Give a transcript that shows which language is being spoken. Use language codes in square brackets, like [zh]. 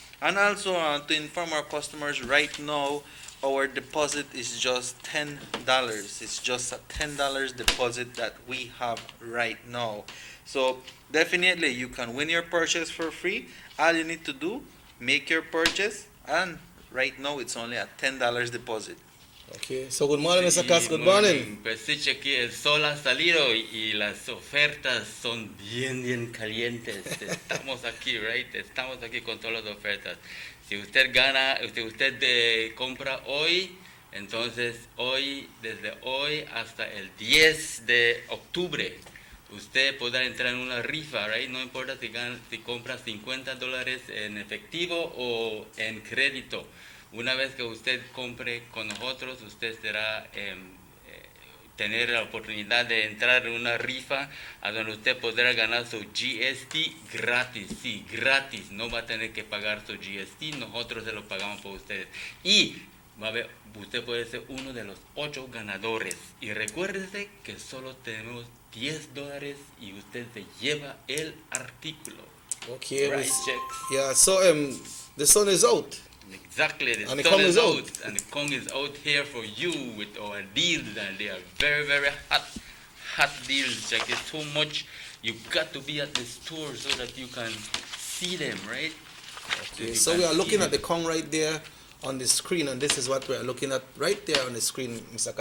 [en] And also to inform our customers, right now our deposit is just $10. It's just a $10 deposit that we have right now. So definitely you can win your purchase for free. All you need to do, make your purchase, and right now it's only a $10 deposit. Okay, so good morning, Mr. Katz. Good morning. [es] Pues sí, Chequi, el sol ha salido y las ofertas son bien calientes. Estamos aquí, right? Estamos aquí con todas las ofertas. Si usted gana, usted compra hoy, entonces desde hoy hasta el 10 de octubre, usted podrá entrar en una rifa, right? No importa si compra $50 en efectivo o en crédito. Una vez que usted compre con nosotros, usted será tener la oportunidad de entrar en una rifa a donde usted podrá ganar su GST gratis. Sí, gratis. No va a tener que pagar su GST. Nosotros se lo pagamos por usted. Y usted puede ser uno de los 8 ganadores. Y recuérdese que solo tenemos $10 y usted se lleva el artículo. [en] Okay. Right, checks. Yeah. So the sun is out. Exactly, the and sun is out, and the Kong is out here for you with our deals, and they are very, very hot deals. Like it's so much, you got to be at the store so that you can see them, right? Okay, so we are looking at the Kong right there on the screen, and this is what we are looking at right there on the screen, Mr.